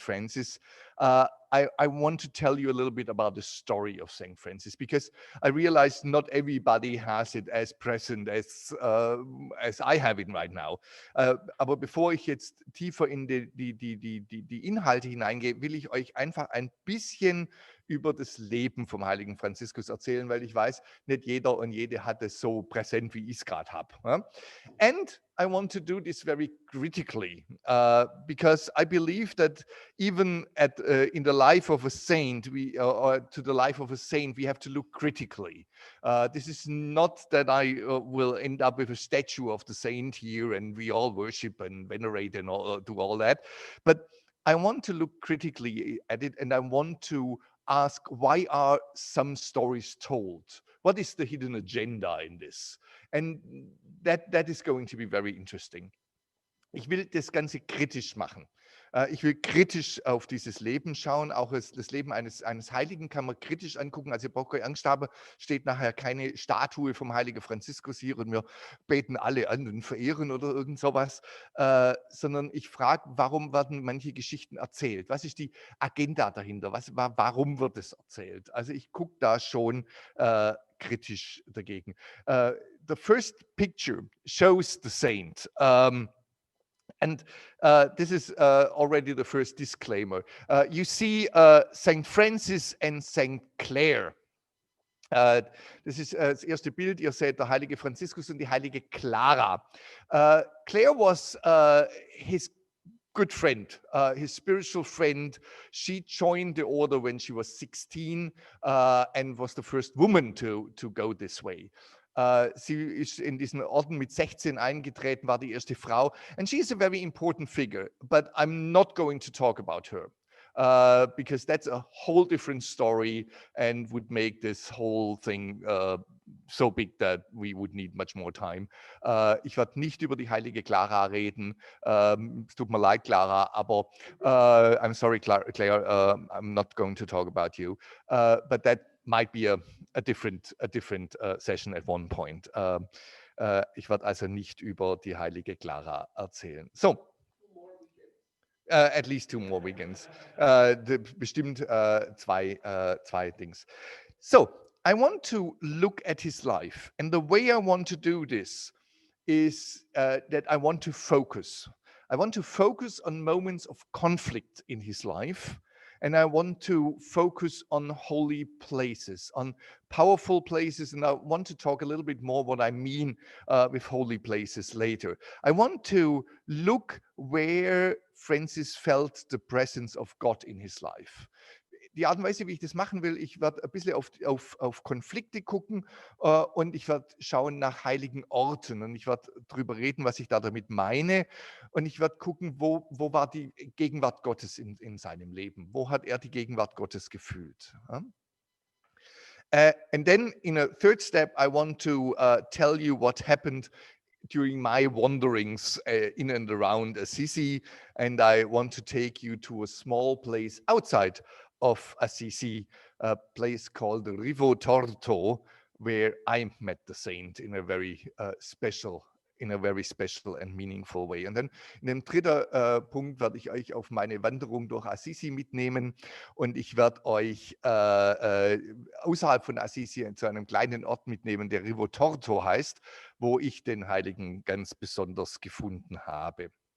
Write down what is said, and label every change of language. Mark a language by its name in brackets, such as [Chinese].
[English] Francis, I want to tell you a little bit about the story of St. Francis, because I realize not everybody has it as present as I have it right now. [German] Aber bevor ich jetzt tiefer in die Inhalte hineingehe, will ich euch einfach ein bisschen über das Leben vom heiligen Franziskus erzählen, weil ich weiß, nicht jeder und jede hat es so präsent, wie ich es gerade habe. Ja? [English] And I want to do this very critically because I believe that even in the life of a saint, or to the life of a saint, we have to look critically. This is not that I will end up with a statue of the saint here and we all worship and venerate and do all that, but I want to look critically at it, and I want to ask, why are some stories told? What is the hidden agenda in this? And that is going to be very interesting. [German] Ich will das Ganze kritisch machen. Ich will kritisch auf dieses Leben schauen. Auch das Leben eines Heiligen kann man kritisch angucken. Also ihr braucht keine Angst haben, steht nachher keine Statue vom heiligen Franziskus hier und wir beten alle an und verehren oder irgend sowas, sondern ich frage, warum werden manche Geschichten erzählt? Was ist die Agenda dahinter? Warum wird es erzählt? Also ich gucke da schon kritisch dagegen. [English] The first picture shows the saint. And this is already the first disclaimer. You see St. Francis and St. Clare. [German] Das ist das erste Bild. Ihr seht der heilige Franziskus und die heilige Clara. [English] Clare was his good friend, his spiritual friend. She joined the order when she was 16 and was the first woman to go this way. [German] Sie ist in diesen Orden mit 16 eingetreten, war die erste Frau. [English] And she is a very important figure, but I'm not going to talk about her. Because that's a whole different story and would make this whole thing so big that we would need much more time. [German] Ich werde nicht über die heilige Clara reden. Es tut mir leid, Clara, aber [English] I'm sorry, Claire, I'm not going to talk about you. But that might be a different session at one point. [German] Ich werde also nicht über die heilige Clara erzählen. [English] So. At least 2 more weekends. [German] Bestimmt zwei Dings. [English] So, I want to look at his life. And the way I want to do this is that I want to focus. I want to focus on moments of conflict in his life. And I want to focus on holy places, on powerful places. And I want to talk a little bit more what I mean with holy places later. I want to look where Francis felt the presence of God in his life. [German] Die Art und Weise, wie ich das machen will, ich werde ein bisschen auf Konflikte gucken und ich werde schauen nach heiligen Orten und ich werde darüber reden, was ich da damit meine und ich werde gucken, wo war die Gegenwart Gottes in seinem Leben, wo hat er die Gegenwart Gottes gefühlt. [English] And then in a third step, I want to tell you what happened during my wanderings in and around Assisi, and I want to take you to a small place outside of Assisi, a place called the Rivo Torto, where I met the saint in a very special and meaningful way. [German] Und dann in dem dritten Punkt werde ich euch auf meine Wanderung durch Assisi mitnehmen und ich werde euch außerhalb von Assisi zu einem kleinen Ort mitnehmen, der Rivo Torto heißt, wo ich den Heiligen ganz besonders gefunden habe.